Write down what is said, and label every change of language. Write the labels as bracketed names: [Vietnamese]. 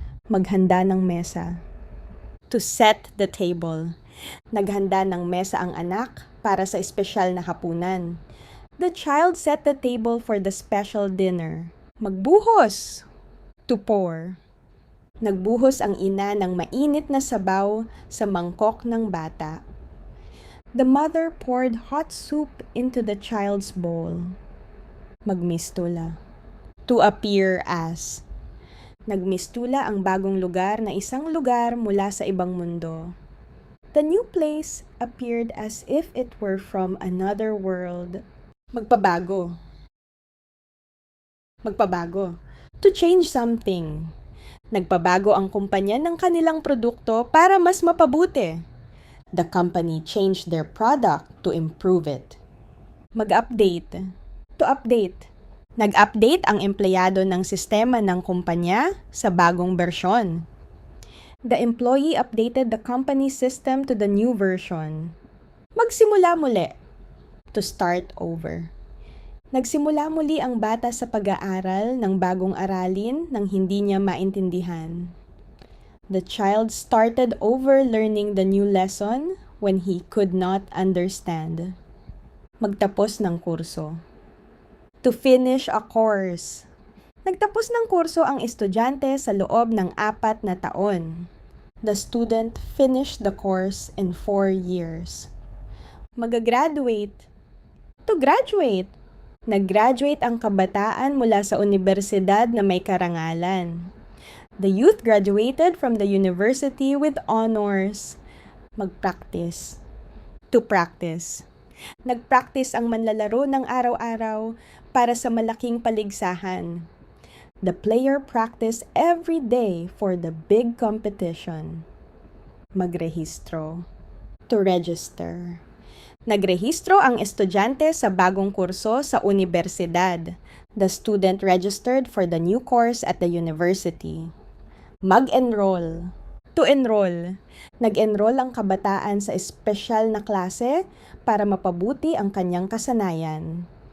[Filipino] Maghanda ng mesa. [English] To set the table. [Filipino] Naghanda ng mesa ang anak para sa espesyal na hapunan. [English] The child set the table for the special dinner. Magbuhos. To pour. [Filipino] Nagbuhos ang ina ng mainit na sabaw sa mangkok ng bata. [English] The mother poured hot soup into the child's bowl. Magmistula. To appear as. [Filipino] Nagmistula ang bagong lugar na isang lugar mula sa ibang mundo. [English] The new place appeared as if it were from another world. [Filipino] Magpabago. [English] Magpabago. To change something. [Filipino] Nagpabago ang kumpanya ng kanilang produkto para mas mapabuti. [English] The company changed their product to improve it. Mag-update. To update. [Filipino] Nag-update ang empleyado ng sistema ng kumpanya sa bagong bersyon. [English] The employee updated the company system to the new version. [Filipino] Magsimula muli. [English] To start over. [Filipino] Nagsimula muli ang bata sa pag-aaral ng bagong aralin nang hindi niya maintindihan. [English] The child started over learning the new lesson when he could not understand. [Filipino] Magtapos ng kurso. [English] To finish a course. [Filipino] Nagtapos ng kurso ang estudyante sa loob ng 4 na taon. [English] The student finished the course in 4 years. [Filipino] Mag-graduate. [English] To graduate. [Filipino] Nag-graduate ang kabataan mula sa universidad na may karangalan. [English] The youth graduated from the university with honors. Mag-practice. To practice. [Filipino] Nag-practice ang manlalaro ng araw-araw para sa malaking paligsahan. [English] The player practiced every day for the big competition. [Filipino] Magrehistro. [English] To register. [Filipino] Nagrehistro ang estudyante sa bagong kurso sa universidad. [English] The student registered for the new course at the university. Mag-enroll. To enroll. [Filipino] Nag-enroll ang kabataan sa espesyal na klase para mapabuti ang kanyang kasanayan.